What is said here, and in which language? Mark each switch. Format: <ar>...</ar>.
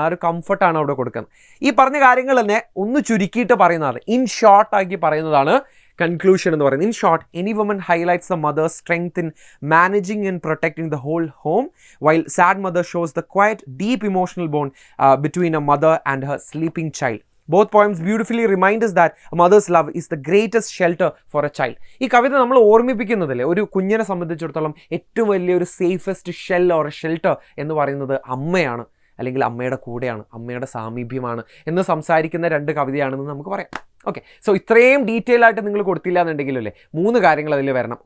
<ml>ആ ഒരു കംഫർട്ടാണ് അവിടെ കൊടുക്കുന്നത്. ഈ പറഞ്ഞ കാര്യങ്ങൾ തന്നെ ഒന്ന് ചുരുക്കിയിട്ട് പറയുന്നതാണ്, ഇൻ ഷോർട്ട് ആക്കി പറയുന്നതാണ് കൺക്ലൂഷൻ എന്ന് പറയുന്നത്.</ml> <en>In short, any woman highlights the mother's strength in managing and protecting the whole home, while sad mother shows the quiet deep emotional bond between a mother and her sleeping child. Both poems beautifully remind us that a mother's love is the greatest shelter for a child.</en> <ml>ഈ കവിത നമ്മൾ ഓർമ്മിപ്പിക്കുന്നതല്ലേ, ഒരു കുഞ്ഞിനെ സംബന്ധിച്ചിടത്തോളം ഏറ്റവും വലിയൊരു safest shell or shelter എന്ന് പറയുന്നത് അമ്മയാണ്, അല്ലെങ്കിൽ അമ്മയുടെ കൂടെയാണ്, അമ്മയുടെ സാമീപ്യമാണ് എന്ന് സംസാരിക്കുന്ന രണ്ട് കവിതയാണെന്ന് നമുക്ക് പറയാം. ഓക്കെ, സോ ഇത്രയും ഡീറ്റെയിൽ ആയിട്ട് നിങ്ങൾ കൊടുത്തില്ല എന്നുണ്ടെങ്കിലല്ലേ 3 കാര്യങ്ങൾ അതിൽ വരണം.</ml>